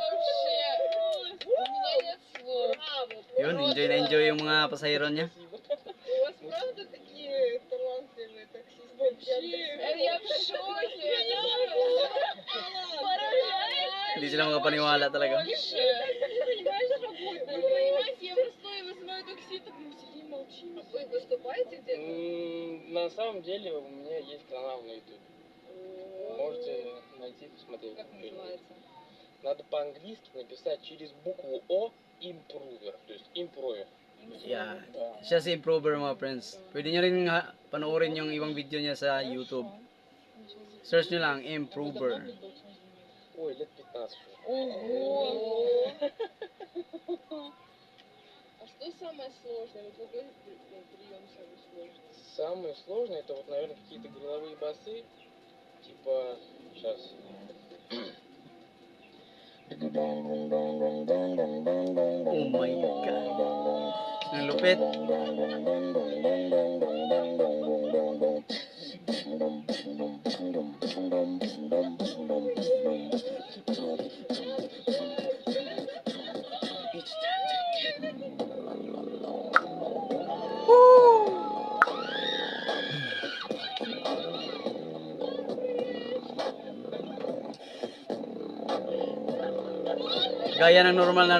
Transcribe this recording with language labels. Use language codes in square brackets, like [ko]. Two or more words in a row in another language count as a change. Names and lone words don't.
[tl] Yun, enjoy na enjoy yung mga pasahero niya. Hindi sila makapaniwala talaga. [ru] На самом деле у меня есть канал на YouTube. Можете найти, посмотреть. Как называется? Надо по-английски написать через букву О импрувер, то есть импровер. [tl] Yeah. Siya si Improver mga friends. Pwede nyo rin panoorin yung ibang video niya sa YouTube. Search nyo lang, Improver. [ru] Ой, лет 15. Ого! А что самое сложное? Вот какой прием самый сложный? Самое сложное это вот, наверное, какие-то горловые басы. Типа, сейчас. [en] Oh my God. [tl] Ang lupit. Gaya ng normal na